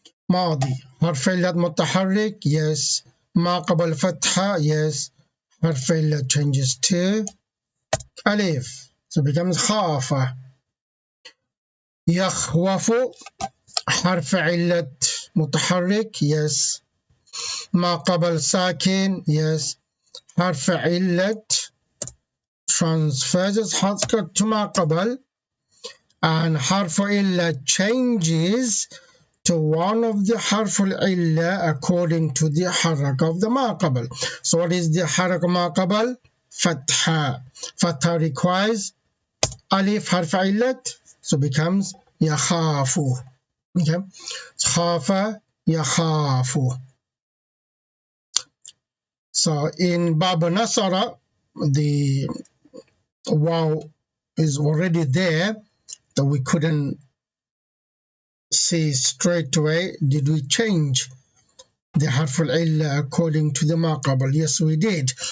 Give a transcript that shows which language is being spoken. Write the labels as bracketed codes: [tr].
[ar] ماضي حرف علة متحرك, [en] yes. [ar] ما قبل فتحة, yes. [en] حرف علة changes to alif, so it becomes خافة. [ar] يخوف حرف علة متحرك, [en] yes. [ar] ما قبل ساكن, [en] yes. حرف علة transfers حرف to ما قبل, and حرف علة changes to one of the حرف العلة according to the حركة of the ما قبل. So what is the حركة ما قبل? [ar] فتحة. فتحة [en] requires [ar] ألف حرف علة, [en] so becomes [ar] يخاف. [en] Okay, [ar] خاف يخاف. [en] So in Bab Nasara, the waw is already there, that we couldn't see straight away. Did we change the harf al-illa according to the maqabal? Yes, we did.